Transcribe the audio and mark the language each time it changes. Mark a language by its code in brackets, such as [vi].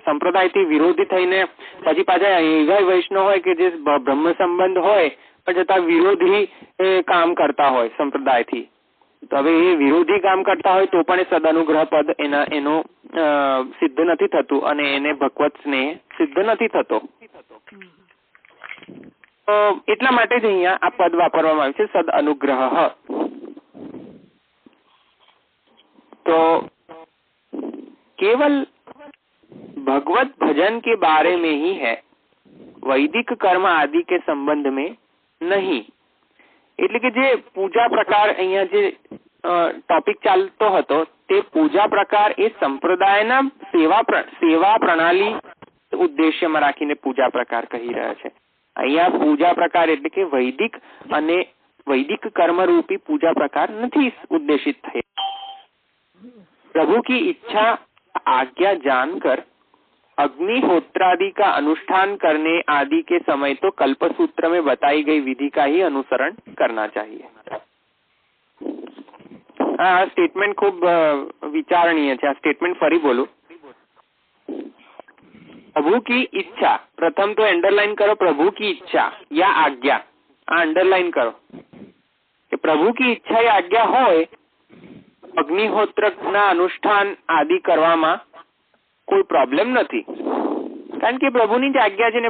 [gu] સંપ્રદાયથી વિરોધી થઈને પછી પાછા એવા વૈષ્ણવ હોય કે જે બ્રહ્મ સંબંધ હોય પણ છતાં વિરોધી કામ કરતા હોય સંપ્રદાયથી, તો હવે એ વિરોધી કામ કરતા હોય તો પણ એ સદઅનુગ્રહ પદ એનો સિદ્ધ નથી થતું અને એને ભગવત સ્નેહ સિદ્ધ નથી થતો. એટલા માટે જ અહીંયા આ પદ વાપરવામાં આવ્યું છે, સદ અનુગ્રહ. [hi] तो केवल भगवत भजन के बारे में ही है, वैदिक कर्म आदि के संबंध में नहीं. [gu] એટલે કે જે પૂજા પ્રકાર અહીંયા જે ટોપિક ચાલતો હતો તે પૂજા પ્રકાર એ સંપ્રદાયના સેવા પ્રણાલી ઉદ્દેશ્યમાં રાખીને પૂજા પ્રકાર કહી રહ્યા છે. અહીંયા પૂજા પ્રકાર એટલે કે વૈદિક અને [hi] वैदिक कर्म रूपी पूजा प्रकार नहीं उद्देशित थे. प्रभु की इच्छा आज्ञा जानकर अग्निहोत्रादि का अनुष्ठान करने आदि के समय तो कल्पसूत्र में बताई गई विधि का ही अनुसरण करना चाहिए. [gu] આ સ્ટેટમેન્ટ ખૂબ વિચારણીય છે. આ સ્ટેટમેન્ટ ફરી બોલું. [hi] प्रभु की इच्छा, प्रथम तो अंडरलाइन करो, प्रभु की इच्छा या आज्ञा, [gu] આ અંડરલાइन करो કે પ્રભુ की ઈચ્છા या આજ્ઞા હોય અગ્નિહોત્ર ના અનુષ્ઠાન આદિ કરવામાં કોઈ પ્રોબ્લેમ નથી, કારણ કે પ્રભુની જ આજ્ઞા છે ને.